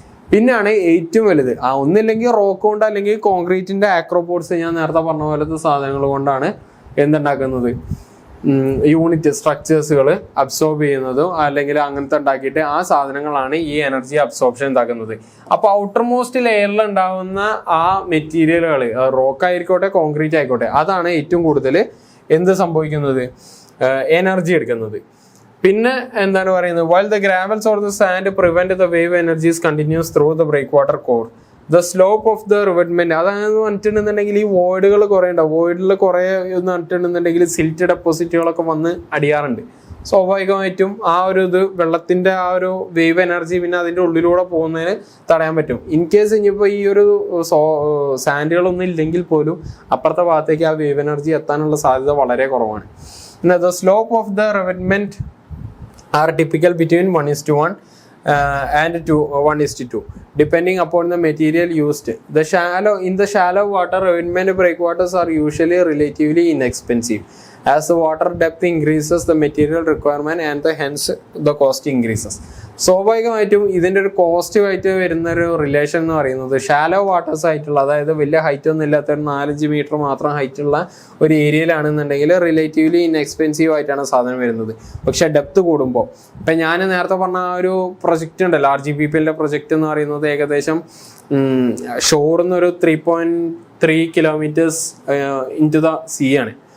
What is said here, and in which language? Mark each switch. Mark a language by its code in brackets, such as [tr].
[ml] പിന്നെയാണ് ഏറ്റവും വലുത് ഒന്നില്ലെങ്കിൽ റോക്ക് കൊണ്ട് അല്ലെങ്കിൽ കോൺക്രീറ്റിന്റെ ആക്രോപോർട്സ്, ഞാൻ നേരത്തെ പറഞ്ഞ പോലത്തെ സാധനങ്ങൾ കൊണ്ടാണ് എന്തുണ്ടാക്കുന്നത്, യൂണിറ്റ് സ്ട്രക്ചേഴ്സുകൾ അബ്സോർബ് ചെയ്യുന്നതും അല്ലെങ്കിൽ അങ്ങനത്തെ ഉണ്ടാക്കിയിട്ട് ആ സാധനങ്ങളാണ് ഈ എനർജി അബ്സോർപ്ഷൻ ഉണ്ടാക്കുന്നത്. അപ്പോൾ ഔട്ടർ മോസ്റ്റ് ലെയറിൽ ഉണ്ടാകുന്ന ആ മെറ്റീരിയലുകൾ, റോക്ക് ആയിക്കോട്ടെ കോൺക്രീറ്റ് ആയിക്കോട്ടെ, അതാണ് ഏറ്റവും കൂടുതൽ എന്ത് സംഭവിക്കുന്നത്, എനർജി എടുക്കുന്നത്. പിന്നെ എന്താണ് പറയുന്നത്, [en] while the gravels or the sand prevent the wave energies continues through the breakwater core, the slope of the revetment, [ml] അതായത് പറഞ്ഞിട്ടുണ്ടെന്നുണ്ടെങ്കിൽ ഈ വോയിഡുകൾ കുറേ ഉണ്ടാവും. വോയിഡിൽ കുറേ എന്ന് പറഞ്ഞിട്ടുണ്ടെന്നുണ്ടെങ്കിൽ സിൽറ്റ് ഡെപ്പോസിറ്റുകളൊക്കെ വന്ന് അടിയാറുണ്ട്. സ്വാഭാവികമായിട്ടും ആ ഒരു വെള്ളത്തിൻ്റെ ആ ഒരു വേവ് എനർജി പിന്നെ അതിൻ്റെ ഉള്ളിലൂടെ പോകുന്നതിന് തടയാൻ പറ്റും. ഇൻ കേസ് ഇനിയിപ്പോൾ ഈ ഒരു സാൻഡുകളൊന്നും ഇല്ലെങ്കിൽ പോലും അപ്പുറത്തെ ഭാഗത്തേക്ക് ആ വേവ് എനർജി എത്താനുള്ള സാധ്യത വളരെ കുറവാണ്. എന്നാൽ [en] the slope of the revetment are typical between 1:1 and 1:2 depending upon the material used. In the shallow water, revetment breakwaters are usually relatively inexpensive. As the water depth increases, the material requirement and hence the cost increases. [ml] സ്വാഭാവികമായിട്ടും ഇതിൻ്റെ ഒരു കോസ്റ്റുമായിട്ട് വരുന്ന ഒരു relation എന്ന് പറയുന്നത് shallow waters ആയിട്ടുള്ള, അതായത് വലിയ ഹൈറ്റ് ഒന്നും ഇല്ലാത്ത ഒരു 4-5 മീറ്റർ മാത്രം ഹൈറ്റുള്ള ഒരു ഏരിയയിലാണെന്നുണ്ടെങ്കിൽ റിലേറ്റീവ്ലി ഇൻഎക്സ്പെൻസീവ് ആയിട്ടാണ് സാധനം വരുന്നത്. പക്ഷേ ഡെപ്ത് കൂടുമ്പോൾ, ഇപ്പം ഞാൻ നേരത്തെ പറഞ്ഞ ആ ഒരു പ്രൊജക്റ്റ് ഉണ്ടല്ലോ, RGPPL പ്രൊജക്റ്റ് എന്ന് പറയുന്നത് ഏകദേശം ഷോറിൽ നിന്നൊരു 3.3 കിലോമീറ്റേഴ്സ് [en] into the sea [ml] ആണ്.